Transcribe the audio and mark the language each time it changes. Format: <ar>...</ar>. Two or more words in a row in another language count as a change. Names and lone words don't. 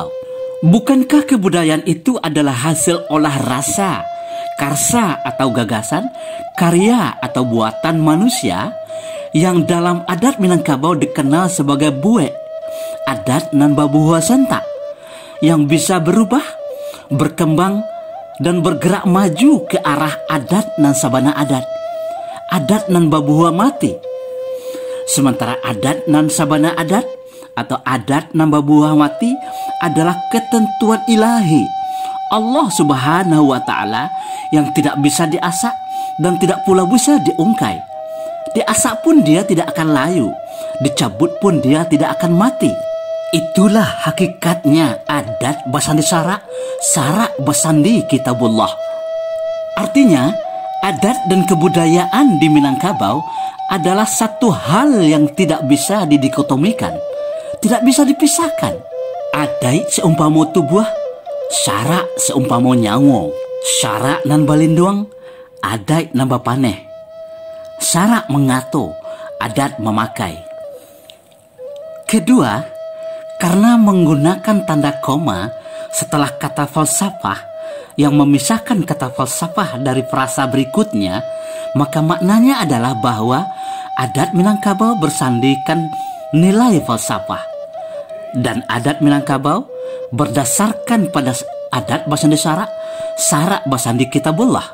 <id>Bukankah kebudayaan itu adalah hasil olah rasa, karsa atau gagasan, karya atau buatan manusia yang dalam adat Minangkabau dikenal sebagai bue,</id> <min>adat nan babuhua senta,</min> <id>yang bisa berubah, berkembang, dan bergerak maju ke arah</id> <min>adat nan sabana adat, adat nan babuhua mati.</min> <id>Sementara</id> <min>adat nan sabana adat</min> <id>atau</id> <min>adat nan babuhua mati</min> <id>adalah ketentuan ilahi Allah Subhanahu wa Ta'ala yang tidak bisa diasak dan tidak pula bisa diungkai. Diasak pun dia tidak akan layu, dicabut pun dia tidak akan mati. Itulah hakikatnya</id> <min>adat Basandi Sarak, Sarak Basandi Kitabullah.</min> <id>Artinya, adat dan kebudayaan di Minangkabau adalah satu hal yang tidak bisa didikotomikan, tidak bisa dipisahkan.</id> <min>Adai seumpama tubuh, sarak seumpama nyawo, sarak nan balinduang, adat nan bapaneh. Sarak mengato, adat memakai.</min> <id>Kedua, karena menggunakan tanda koma setelah kata falsafah yang memisahkan kata falsafah dari frasa berikutnya, maka maknanya adalah bahwa adat Minangkabau bersandikan nilai falsafah dan adat Minangkabau berdasarkan pada</id> <min>adat Basandi Sarak, Sarak Basandi Kitabullah.</min>